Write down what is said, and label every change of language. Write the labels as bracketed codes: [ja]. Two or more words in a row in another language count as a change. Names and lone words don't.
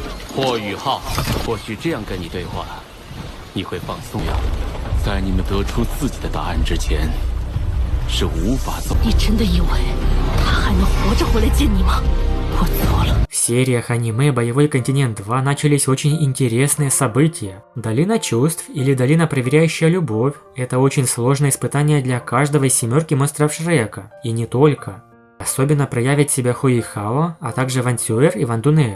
[zh] 霍雨浩，或许这样跟你对话，你会放松呀。在你们得出自己的答案之前，是无法走。你真的以为他还能活着回来见你吗？我错了。 [ru] В сериях аниме «Боевой континент 2» начались очень интересные события. Долина чувств или долина проверяющая любовь – это очень сложное испытание для каждого из семерки монстров Шрека. И не только. Особенно проявят себя Хуэйхао, а также Вансюэр и Вандунер.